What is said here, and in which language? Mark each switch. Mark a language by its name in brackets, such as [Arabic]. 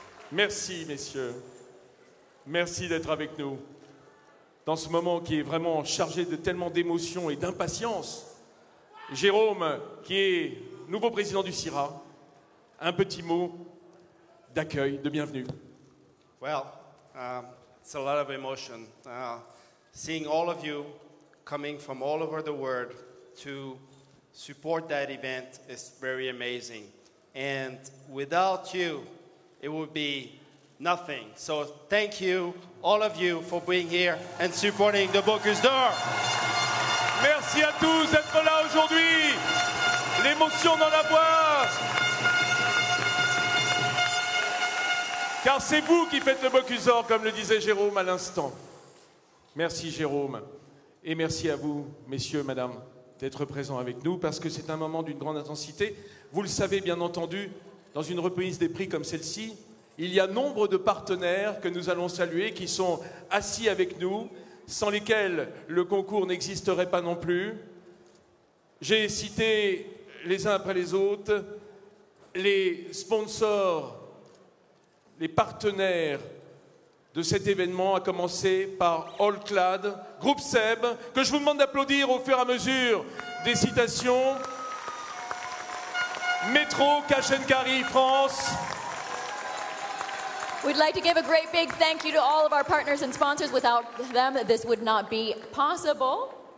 [French] Merci, messieurs. Merci d'être avec nous dans ce moment qui est vraiment chargé de tellement d'émotions et d'impatience. Jérôme, qui est nouveau président du CIRA, un petit mot d'accueil, de bienvenue. [English] Well, it's a lot of emotion. Seeing all of you coming from all over the world to support that event is very amazing. And without you, it would be nothing. So thank you, all of you, for being here and supporting the Bocuse d'Or. [French] Merci à tous d'être là aujourd'hui. L'émotion dans la voix. Car c'est vous qui faites le Bocuse d'Or, comme le disait Jérôme à l'instant. Merci Jérôme. Et merci à vous, messieurs, madame, d'être présents avec nous, parce que c'est un moment d'une grande intensité. Vous le savez bien entendu, dans une remise des prix comme celle-ci, il y a nombre de partenaires que nous allons saluer, qui sont assis avec nous, sans lesquels le concours n'existerait pas non plus. J'ai cité les uns après les autres les sponsors, les partenaires de cet événement, à commencer par Allclad, Groupe Seb, que je vous demande d'applaudir au fur et à mesure des citations. Métro, Cash & Carry France. [English] We'd like to give a great big thank you to all of our partners and sponsors. Without them, this would not be possible.